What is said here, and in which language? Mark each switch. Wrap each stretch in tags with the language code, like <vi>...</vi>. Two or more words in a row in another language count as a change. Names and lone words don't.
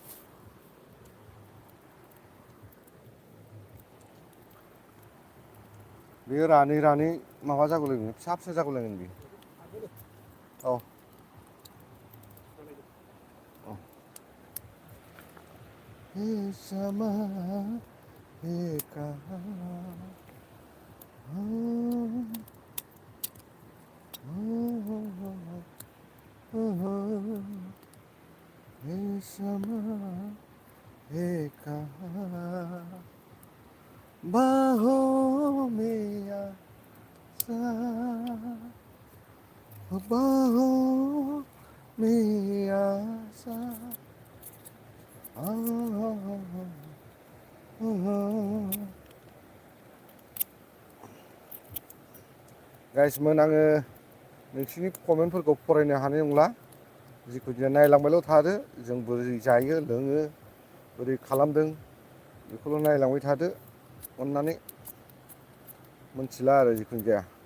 <brx>बेयो रानै रानै माबा जागौलायगोन फिसा फिसा जागौलायगोन बेयो औ</brx> <hi>औ हे समा हे कहाँ हे समा हे कहाँ बाहों में आसा बाहों में</hi> <brx>आसा गाइसमोन आङो नोंसिनि कमेन्टफोरखौ फरायनो हानाय नंला जिखुनु जाया नायलांबायल' थादो जों बोरै जायो लोङो बोरै खालामदों बेखौल' नायलांबाय थादो अननानै मोनथिला आरो जिखुनु जाया</brx>